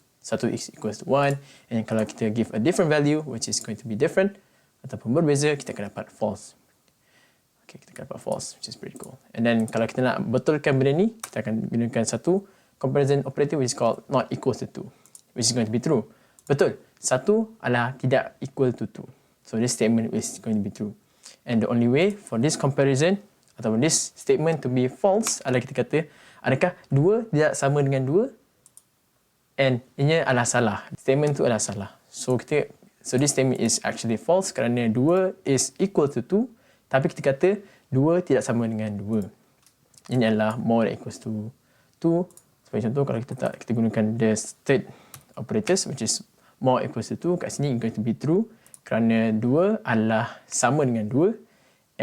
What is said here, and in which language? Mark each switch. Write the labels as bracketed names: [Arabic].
[English] 1 is equals to 1, and [Malay] kalau kita [English] give a different value, which is going to be different, [Malay] ataupun berbeza, kita akan dapat [English] false. Okay, [Malay] kita akan dapat [English] false, which is pretty cool. And then [Malay] kalau kita nak betulkan benda ni, kita akan gunakan satu [English] comparison operator which is called not equals to 2, which is going to be true. [Malay] Betul, 1 adalah tidak [English] equal to 2. So this statement is going to be true. And the only way for this comparison [Malay] ataupun [English] this statement to be false [Malay] adalah kita kata, adakah 2 tidak sama dengan 2? [English] And [Malay] ini adalah salah. Statement tu adalah salah. [English] So this statement is actually false [Malay] kerana 2 [English] is equal to 2. [Malay] Tapi kita kata 2 tidak sama dengan 2. Ini adalah [English] more than equals to 2. [Malay] Sebagai contoh, kalau kita gunakan [English] the state operators, which is more equals to 2, [Malay] kat sini [English] going to be true [Malay] kerana 2 adalah sama dengan 2.